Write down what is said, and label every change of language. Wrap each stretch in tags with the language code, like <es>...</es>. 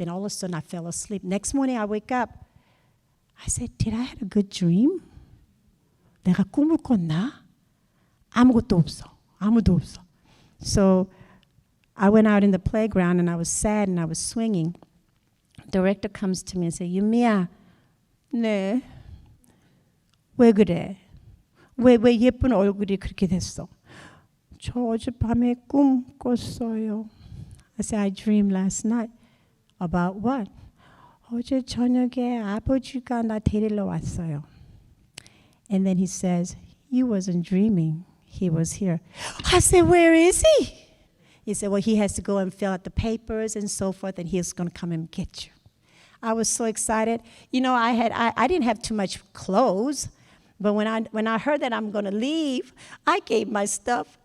<en>And all of a sudden I fell asleep. Next morning I wake up. I said, did I have a good dream?</en> <ko>내가 꿈을 꿨나? 아무것도 없어. 아무도 없어.</ko> <en>So I went out in the playground and I was sad and I was swinging. Director comes to me and says, 유미야, 네.</en> <ko>왜 그래? 왜 예쁜 얼굴이 그렇게 됐어? 저 어젯밤에 꿈 꿨어요.</ko> <en>I said, I dreamed last night. About what?</en> <ko>어제 저녁에 아버지가 나 데리러 왔어요.</ko> <en>And then he says, you wasn't dreaming. He was here. I said, where is he? He said, well, he has to go and fill out the papers and so forth, and he's going to come and get you. I was so excited. You know, I didn't have too much clothes, but when I heard that I'm going to leave, I gave my stuff.</en>